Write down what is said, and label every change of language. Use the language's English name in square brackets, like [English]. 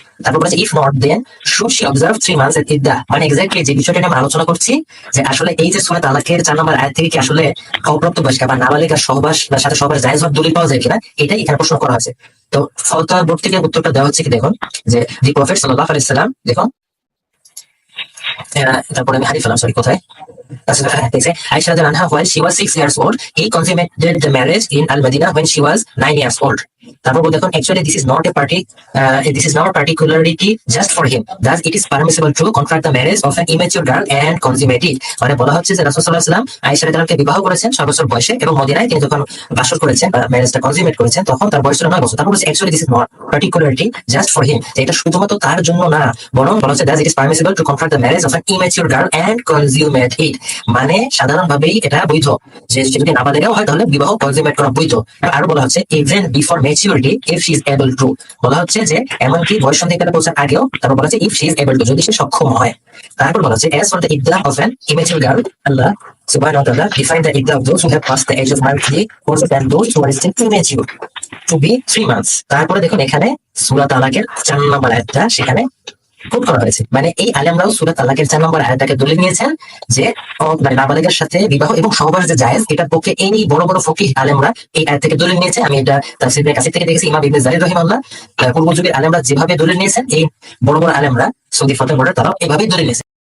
[Bangla] তারপর বলেছে [English] If not then should she observe 3 months at ইদ্দা। [Bangla] মানে এক্স্যাক্টলি যে বিষয়টা আমরা আলোচনা করছি, যে আসলে এই যে সূরা তালাকের 4 নম্বর আয়াত থেকে কি আসলে অপ্রাপ্ত বয়স্কা বা নাবালিগা সহবাস বা সাথে সহবাস জায়েজ হওয়ার দলিল পাওয়া যায় কিনা, এটাই এখানে প্রশ্ন করা হয়েছে। তো ফতোয়া বোর্ড থেকে উত্তরটা দেওয়া হচ্ছে কি, দেখুন যে দি প্রফেট সাল্লাল্লাহু আলাইহি সাল্লাম, দেখুন তারপরে আমি হারিয়ে ফেলাম, সরি কোথায়। [English] Aisha anha, while she was 6 years old, he consummated the marriage in Al Madinah when she was 9 years old. [Bangla] তারপর বলতে এখন [English] actually this is not a party this is not a particularity just for him, thus it is permissible to contract the marriage of an immature girl and consummate it। [Bangla] মানে বলা হচ্ছে যে রাসূল সাল্লাল্লাহু আলাইহি ওয়াসাল্লাম আয়েশা রাদিয়াল্লাহু আনহাকে বিবাহ করেছেন 6 বছর বয়সে, এবং মদিনায় তিনি যখন বাসর করেছেন বা ম্যারেজটা কনজিউমেট করেছেন তখন তার বয়স ছিল 9 বছর। তারপর বলছে [English] actually this is not particularity just for him, [Bangla] যে এটা শুধুমাত্র তার জন্য না, বরং বলা হচ্ছে [English] thus it is permissible to contract the marriage of an immature girl and consummate it। [Bangla] মানে সাধারণভাবেই এটা বৈধ, যে যদি নাবালেগাও হয় তাহলে বিবাহ কনজিউমেট করা বৈধ। আরো বলা হচ্ছে [English] even before maturity if she is able to, [Bangla] বলা হচ্ছে যে এমনকি বয়স সন্ধিকালে পৌঁছার আগেও, তারপর বলা হচ্ছে [English] if she is able to, [Bangla] যদি সে সক্ষম হয়। তারপর বলা হচ্ছে [English] as for the iddah of an immature girl, Allah subhanahu wa ta'ala define the iddah of those who have passed the age of marriage courses and those who are still immature to be 3 months। [Bangla] তারপরে দেখুন এখানে সূরা তালাকের 4 নম্বর আয়াতটা সেখানে coat করা হয়েছে। মানে এই আলেমরাও সূরা তালাকের 4 নম্বর আয়াতটাকে দলিল নিয়েছেন যে মানে নাবালিগার সাথে বিবাহ এবং সহবাস যে জায়েজ, এটার পক্ষে এই বড় বড় ফকিহ আলেমরা এই আয়াত থেকে দলিল নিয়েছে। আমি এটা তাফসীর ইবনে কাসির থেকে দেখেছি, ইমাম ইবনে জারির রাহিমাহুল্লাহ পূর্ব যুগের আলেমরা যেভাবে দলিল নিয়েছেন, এই বড় বড় আলেমরা সৌদি ফতোয়া বোর্ডের তারাও এভাবেই দলিল নিয়েছেন।